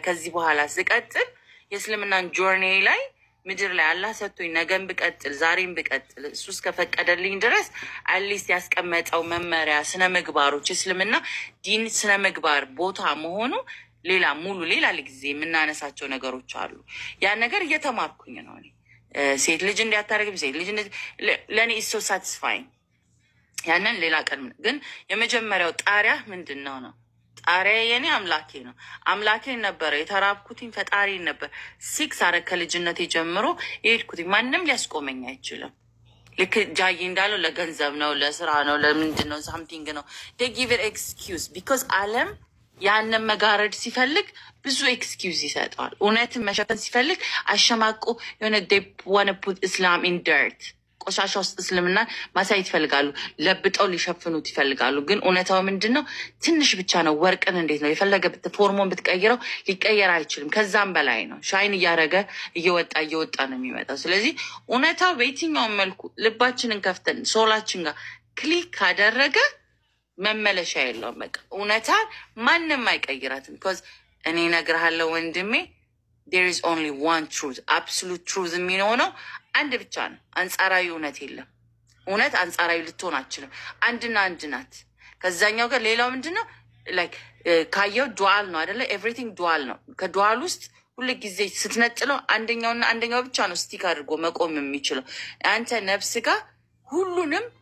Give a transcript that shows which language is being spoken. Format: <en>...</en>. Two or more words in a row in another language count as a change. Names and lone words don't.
<am>ከዚህ በኋላ ስቀጥል የእስልምናን ጆርኒ ላይ ምድር ላይ አላህ ሰጥቶኝ ነገም ብቀጥል ዛሬም ብቀጥል እሱ እስከፈቀደልኝ ድረስ አትሊስት ያስቀመጠው መመሪያ ስነ ምግባሮች እስልምና ዲን ስነ ምግባር ቦታ መሆኑ ሌላ ሙሉ ሌላ ጊዜ የምናነሳቸው ነገሮች አሉ። ያ ነገር እየተማርኩኝ ነው እኔ። ሴት ልጅ እንዲያታረግ ሴት ልጅ ለኔ</am> <en>is so satisfying።</en> <am>ያንን ሌላ ቀን ግን የመጀመሪያው ጣሪያ ምንድነው ነው? ጣሪያ የኔ አምላኬ ነው። አምላኬ ነበር የተራብኩትኝ ፈጣሪ ነበር። 6 አረ ከልጅነቴ ጀምሮ የሄድኩት ማንንም ሊያስቆመኝ አይችልም። ልክ ጃይ እንዳለው ለገንዘብ ነው ለስራ ነው ለምንድነው something ነው</am> <en>they give it excuse</en> <am>because ዓለም ያንን መጋረድ ሲፈልግ ብዙ ኤክስኪውዝ ይሰጣል። እውነትን መሸፈን ሲፈልግ አሸማቆ የሆነ</am> <en>they want to put Islam in dirt</en> <am>ቆሻሻ ውስጥ እስልምና ማሳየት ይፈልጋሉ። ለብጠው ሊሸፍኑት ይፈልጋሉ። ግን እውነታው ምንድነው? ትንሽ ብቻ ነው። ወርቅን እንዴት ነው የፈለገበት ፎርሙን ብትቀይረው ሊቀየር አይችልም። ከዛም በላይ ነው። ሻይን እያረገ እየወጣ ነው የሚመጣው። ስለዚህ እውነታው በየትኛው መልኩ ልባችንን ከፍተን ሶላችን ጋር ክሊክ ካደረገ መመለሻ የለውም። በቃ እውነታ ማንንም አይቀይራትም። because እኔ እነግርሃለሁ ወንድሜ</am> <en>there is only one truth absolute truth</en> <am>የሚሆነው አንድ ብቻ ነው። አንጻራዊ እውነት የለም። እውነት አንጻራዊ ልትሆን አትችልም። አንድና አንድ ናት። ከዛኛው ጋር ሌላው ምንድነው? like ካየው ዱአል ነው አይደለ? everything ዱአል ነው። ከዱአል ውስጥ ሁሉ ጊዜ ስትነጥለው አንደኛውና አንደኛው ብቻ ነው ስቲክ አድርጎ መቆም የሚችለው። አንተ ነፍስ ጋር</am>